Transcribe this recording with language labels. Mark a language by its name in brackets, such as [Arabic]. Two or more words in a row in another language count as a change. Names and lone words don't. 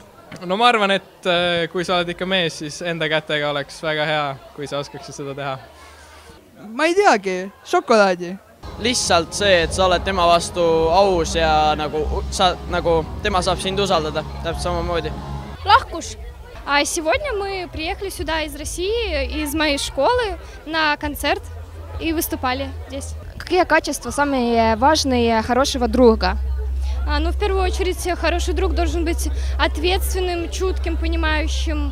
[Estonian] No ma arvan, et kui sa oled ikka mees, siis enda kätega oleks väga hea, kui sa oskaksid seda teha. Ma ei teagi, šokolaadi. lihtsalt see, et sa oled tema vastu aus ja nagu tema saab sind usaldada täpselt samamoodi. Lahkus. [Russian] А сегодня мы приехали сюда из России, из моей школы, на концерт и выступали здесь. Какие качества самые важные хорошего друга? Ну, в первую очередь, хороший друг должен быть ответственным, чутким, понимающим.